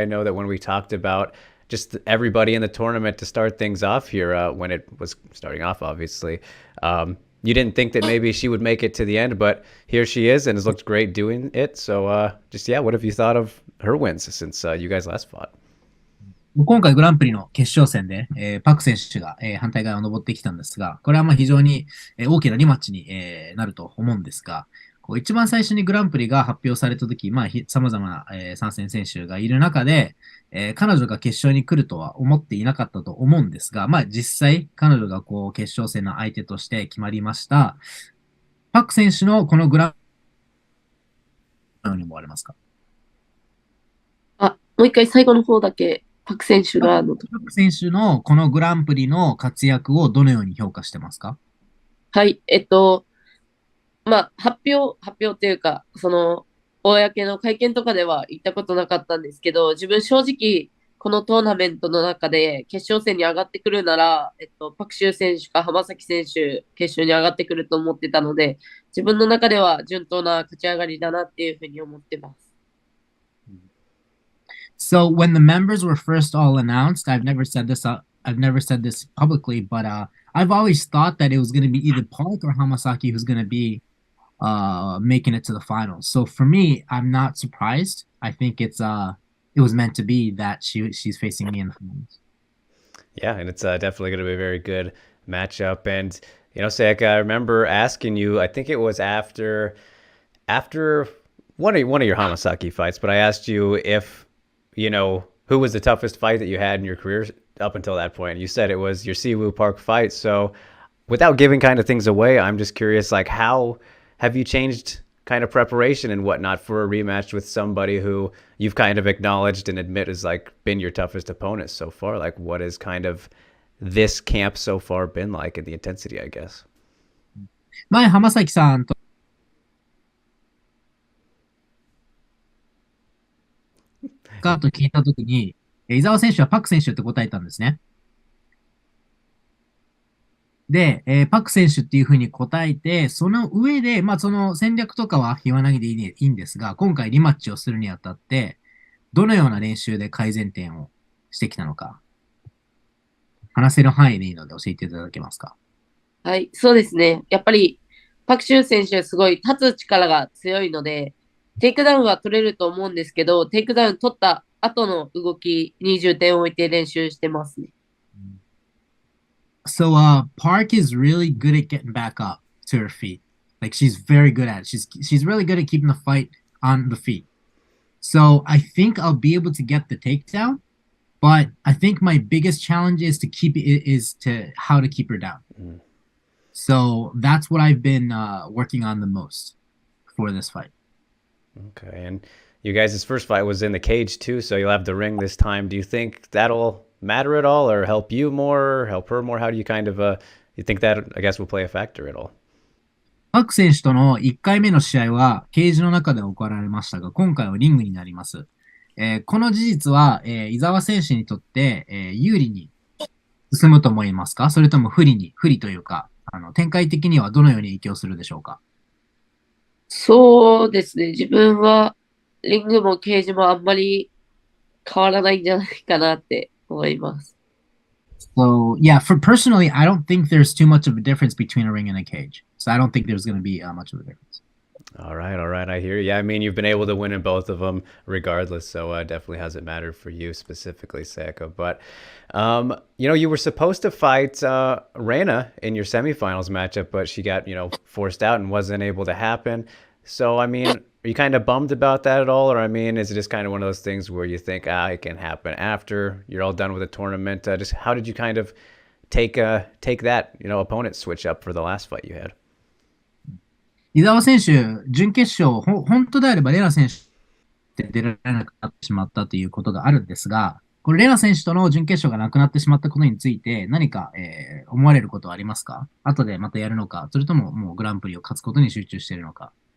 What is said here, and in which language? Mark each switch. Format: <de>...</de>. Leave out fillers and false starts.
<en>I know that when we talked about just everybody in the tournament to start things off here, when it was starting off, obviously, you didn't think that maybe she would make it to the end, but here she is and has looked great doing it. So what have you thought of her wins since you guys last fought?</en> <ja>今回グランプリの決勝戦で、パク選手が、反対側を登ってきたんですが、これはまあ非常に、大きなリマッチに、なると思うんですが、一番最初にグランプリが発表されたとき、まあ、様々な、参戦選手がいる中で、彼女が決勝に来るとは思っていなかったと思うんですが、まあ実際彼女が決勝戦の相手として決まりました。パク選手のこのグランプリに思われますか？もう一回最後の方だけ、パク選手がパク選手のこのグランプリの活躍をどのように評価してますか？はい、まあ、発表っていうか、公の会見とかでは言ったことなかったんですけど、自分正直、このトーナメントの中で決勝戦に上がってくるなら、パクシュー選手か浜崎選手、決勝に上がってくると思ってたので、自分の中では順当な勝ち上がりだなっていうふうに思ってます。</ja> <en>So when the members were first all announced, I've never said this publicly, but I've always thought that it was going to be either Park or Hamasaki who's going to be making it to the finals. So for me, I'm not surprised. I think it was meant to be that she's facing me in the finals. Yeah, and it's definitely going to be a very good matchup. And Seika, I remember asking you. I think it was after one of your Hamasaki fights, but I asked you if who was the toughest fight that you had in your career up until that point. And you said it was your Siwoo Park fight. So, without giving kind of things away, I'm just curious, like, how have you changed kind of preparation and whatnot for a rematch with somebody who you've kind of acknowledged and admit has like been your toughest opponent so far? Like, what has kind of this camp so far been like in the intensity, I guess?</en> <ja>前、浜崎さんとかと聞いたときに、伊沢選手はパク選手って答えたんですね。で、パク選手っていうふうに答えて、その上で、まあその戦略とかは言わないでいいんですが、今回リマッチをするにあたって、どのような練習で改善点をしてきたのか、話せる範囲でいいので教えていただけますか。はい、そうですね。やっぱり、パクシュウ選手すごい立つ力が強いので、テイクダウンは取れると思うんですけど、テイクダウン取った後の動きに重点を置いて練習してますね。</ja> <en>So, Park is really good at getting back up to her feet. Like she's very good at it. She's really good at keeping the fight on the feet. So I think I'll be able to get the takedown, but I think my biggest challenge is how to keep her down. Mm. So that's what I've been working on the most for this fight. Okay, and you guys' first fight was in the cage too, so you'll have the ring this time. Do you think that'll matter at all, or help you more, help her more? How do you kind of you think that, I guess, will play a factor at all?</en> <ja>パク選手との1回目の試合はケージの中で行われましたが、今回はリングになります。この事実は、伊沢選手にとって、有利に進むと思いますか？それとも不利というか、展開的にはどのように影響するでしょうか？そうですね。自分はリングもケージもあんまり変わらないんじゃないかなって思います。</ja> <en>So, yeah, personally, I don't think there's too much of a difference between a ring and a cage. So I don't think there's going to be much of a difference. All right. I hear you. Yeah, I mean, you've been able to win in both of them regardless, so definitely hasn't mattered for you specifically, Seika. But, you were supposed to fight Reina in your semifinals matchup, but she got, forced out and wasn't able to happen. So, I mean, are you kind of bummed about that at all? Or, I mean, is it just kind of one of those things where you think, it can happen after you're all done with the tournament? Just how did you kind of take that, opponent switch up for the last fight you had?</en> <ja>伊沢選手、準決勝、本当であればレナ選手って出られなくなってしまったということがあるんですが、これレナ選手との準決勝がなくなってしまったことについて何か、思われることはありますか？後でまたやるのか、それとももうグランプリを勝つことに集中しているのか。</ja>